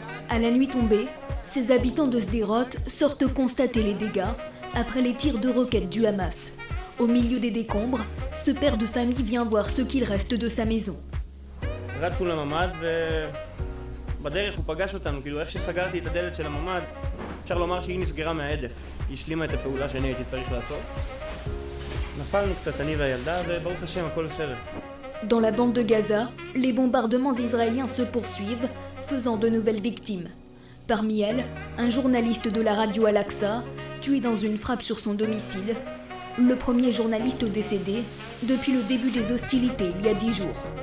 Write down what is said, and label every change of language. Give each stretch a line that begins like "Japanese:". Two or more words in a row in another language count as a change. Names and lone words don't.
French: À la nuit tombée, ces habitants de Sderot sortent constater les dégâts après les tirs de roquettes du Hamas. Au milieu des décombres, ce père de famille vient voir ce qu'il reste de sa maison.
Hebrew: רצנו לממ"ד ובדרך הוא פגש אותנו, כאילו איך שסגרתי את הדלת של הממ"ד, אפשר לומר שהיא נסגרה מההדף. היא השלימה את הפעולה שאני הייתי צריך לעשות. נפלנו קצת אני והילדה וברוך השם הכל בסדר.
French: Dans la bande de Gaza, les bombardements israéliens se poursuivent, faisant de nouvelles victimes. Parmi elles, un journaliste de la radio Al-Aqsa, tué dans une frappe sur son domicile, le premier journaliste décédé depuis le début des hostilités il y a 10 jours.